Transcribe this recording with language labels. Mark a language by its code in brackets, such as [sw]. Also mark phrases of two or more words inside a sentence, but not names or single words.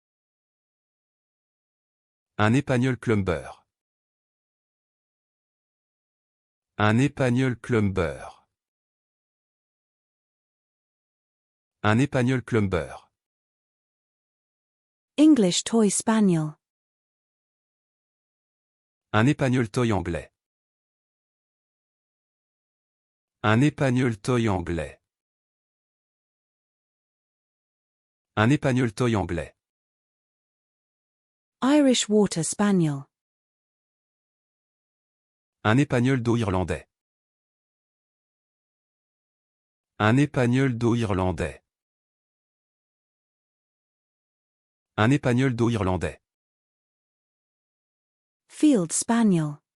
[fr] Un épagnol clumber. Un épagnol clumber. Un épagnol clumber. [en] English toy spaniel. [fr] Un épagnol toy anglais. Un épagnol toy anglais. Un épagnol toy anglais. [en] Irish water spaniel. [fr] Un épagnol d'eau irlandais. Un épagnol d'eau irlandais. Un épagnol d'eau irlandais. [en] Field spaniel.